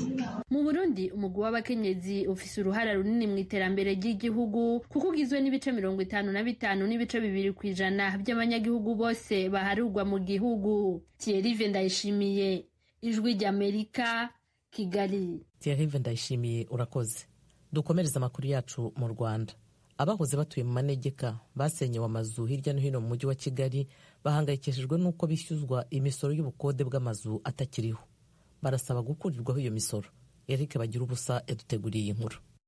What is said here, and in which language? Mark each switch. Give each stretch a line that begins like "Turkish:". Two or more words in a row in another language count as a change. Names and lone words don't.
Rundi: Mu Burundi umugwi w'abakenyezi ufise uruhara runini mu iterambere ry'igihugu kuko ugizwe n'ibice 55 n'ibice 2% by'abanyagihugu bose baharugwa mu gihugu. Thierry Ndayishimiye, Ijwi ry'Amerika, Kigali. Thierry Ndayishimiye urakoze.
Kinyarwanda: Dukomereza amakuru yacu mu Rwanda. Abahoze batuye mu manegeka basenyewe amazu hirya no hino mu mujyi wa Kigali bahangayikishijwe n'uko bishyuzwa imisoro y'ubukode bw'amazu atakiriho. Barasaba gukurirwaho iyo misoro. Eric Bagirubusa yaduteguriye inkuru.